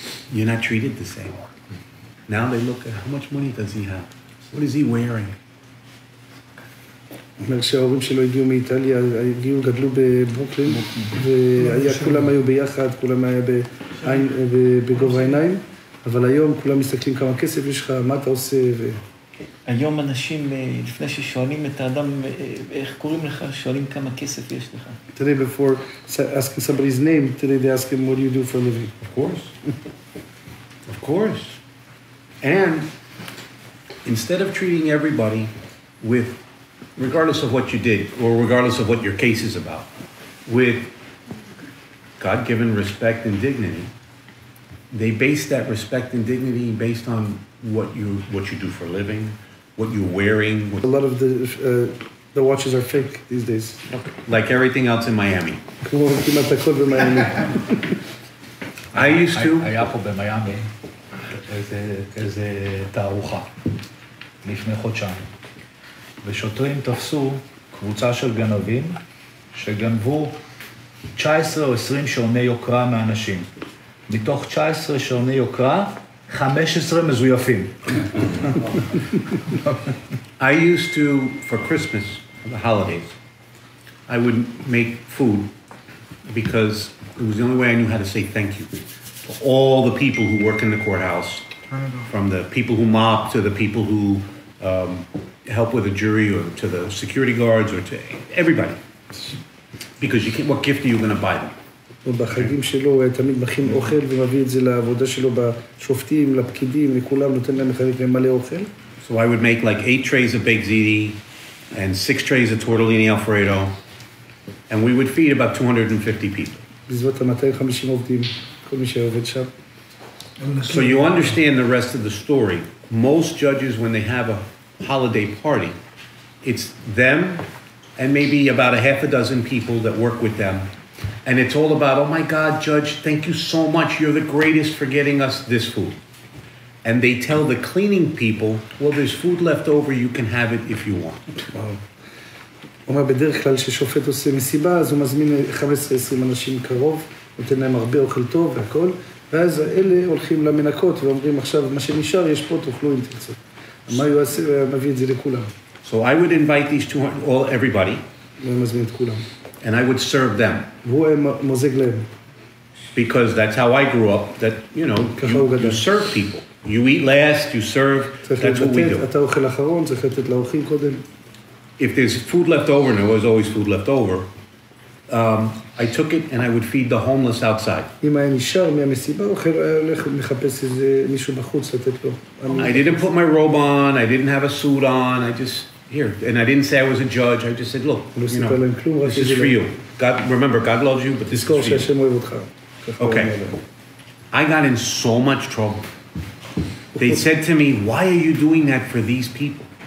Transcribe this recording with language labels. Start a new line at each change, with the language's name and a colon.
English: You're not treated the same. Now they look at how much money does he have? What is he wearing?
Hebrew: כשההורים שלו הגיעו מאיטליה, גדלו בברוקלין, וכולם היו ביחד, כולם היה בגובה העיניים, אבל היום כולם מסתכלים כמה כסף יש לך, מה אתה עושה, היום אנשים, לפני ששואלים את האדם, איך קוראים לך, שואלים כמה כסף יש לך.
English: Today before asking somebody's name, today they ask him, what do you do for a living? Of course. Of course. And instead of treating everybody with, regardless of what you did, or regardless of what your case is about, with God-given respect and dignity, they base that respect and dignity based on what you do for a living, what you're wearing. A lot of the watches are fake these days. Okay. Like everything else in Miami. I used to...
Hebrew: היה פה במיאמי איזה תערוכה לפני חודשיים. ושוטרים תפסו קבוצה של גנבים שגנבו 19 או 20 שעוני יוקרה מאנשים. מתוך 19 שעוני יוקרה, 15 מזויפים.
English: I used to, for Christmas, the holidays, I would make food because it was the only way I knew how to say thank you to all the people who work in the courthouse, from the people who mop to the people who help with the jury or to the security guards or to everybody. Because you can't, what gift are you going to buy them?
Hebrew: ובחגים שלו הוא תמיד מכין אוכל ומביא את זה לעבודה שלו בשופטים, לפקידים, לכולם, נותן להם לחלק להם מלא אוכל.
English: So I would make like 8 trays of baked ziti and 6 trays of tortellini Alfredo, and we would feed about 250 people.
Hebrew: בסביבות 250 עובדים, כל מי שעובד שם.
English: So you understand the rest of the story. Most judges, when they have a holiday party, it's them and maybe about a half a dozen people that work with them. And it's all about, oh my God, Judge, thank you so much. You're the greatest for getting us this food. And they tell the cleaning people, well, there's food left over. You can have it if you want.
Hebrew: הוא אומר, בדרך כלל ששופט עושה מסיבה, אז הוא מזמין 15-20 אנשים קרוב, נותן להם הרבה אוכל טוב והכל, ואז אלה הולכים למנקות ואומרים, עכשיו, מה שנשאר, יש פה, תאכלו אם תרצו. מה הוא יעשה? מביא את זה לכולם.
English: So I would invite these 200, everybody.
Hebrew: הוא מזמין את כולם.
English: And I would serve them.
Hebrew: והוא מוזג להם.
English: because that's how I grew up, that, you know, you serve people. You eat last, you serve, that's what we do.
Hebrew: אתה אוכל אחרון, צריך לתת לאורחים קודם.
English: If there's food left over, and there was always food left over, I took it and I would feed the homeless outside.
Hebrew: אם היה נשאר מהמסיבה, אוכל הולך מחפש איזה מישהו בחוץ לתת לו.
English: I didn't put my robe on, I didn't have a suit on, I just, here, and I didn't say I was a judge, I just said, look, you know, this is for you. God, remember, God loves you, but this is for you. Okay. I got in so much trouble. They said to me, why are you doing that for these people?